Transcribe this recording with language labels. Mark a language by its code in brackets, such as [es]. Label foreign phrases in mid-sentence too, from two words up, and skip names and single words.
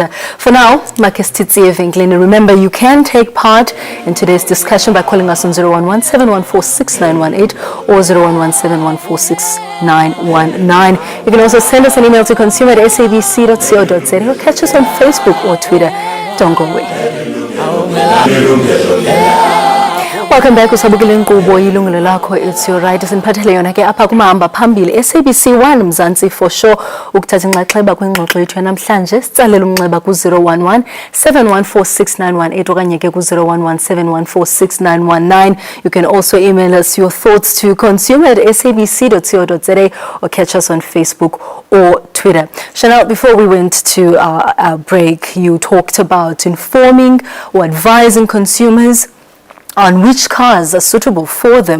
[en] For now, remember, you can take part in today's discussion by calling us on 011-714-6918 or 011-714-6919. You can also send us an email to consumer@sabc.co.za or catch us on Facebook or Twitter. Don't go away. Welcome back [xh] usabukile inkqubo YilungeloLakho, [en] it's your right. [xh] Siniphathele yona ke apha kumahamba phambili SABC 1 Mzansi [en] for sure [xh] ukuthatha inxaxheba kwingxoxo yethu namhlanje. Sitsalela umnxeba ku-011 714-6918 okanye ke ku-011 714-6919. [en] You can also email us your thoughts to consumer@sabc.co.za or catch us on Facebook or Twitter. Chanel, before we went to our break, you talked about informing or advising consumers on which cars are suitable for them.